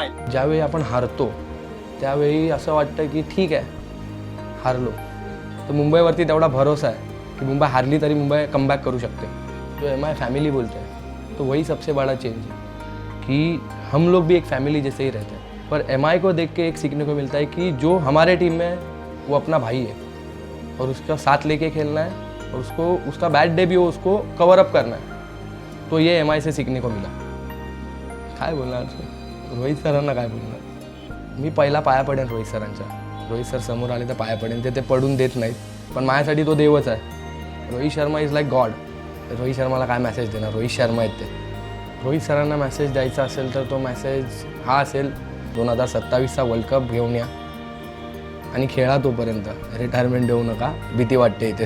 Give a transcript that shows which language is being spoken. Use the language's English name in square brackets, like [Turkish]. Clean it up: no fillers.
[Marathi] ज्यावेळी आपण हारतो त्यावेळी असं वाटतं की ठीक आहे हारलो तर मुंबईवरती तेवढा भरोसा आहे की मुंबई हारली तरी मुंबई कमबॅक करू शकते. [Hindi] जो MI फैमिली बोलते हैं तो वही सबसे बड़ा चेंज है कि हम लोग भी एक फैमिली जैसे ही रहते हैं. पर MI को देख के एक सीखने को मिलता है कि जो हमारे टीम में वो अपना भाई है और उसका साथ लेके खेलना है और उसका बैड डे भी हो उसको कवर अप करना है. तो ये MI से सीखने को मिला. [Marathi] काय बोलणार रोहित सरांना काय बोलणार. मी पहिला पाया पडेन रोहित सरांच्या. रोहित सर समोर आले तर पाया पडेन. ते पडून देत नाहीत पण माझ्यासाठी तो देवच आहे. [English] Rohit Sharma is like god. [Marathi] Rohit शर्माला काय मेसेज देणार. रोहित शर्मा आहेत ते. रोहित सरांना मेसेज द्यायचा असेल तर तो मेसेज हा असेल 2027चा वर्ल्ड कप घेऊन या आणि खेळा तोपर्यंत. रिटायरमेंट देऊ नका. भीती वाटते इथे.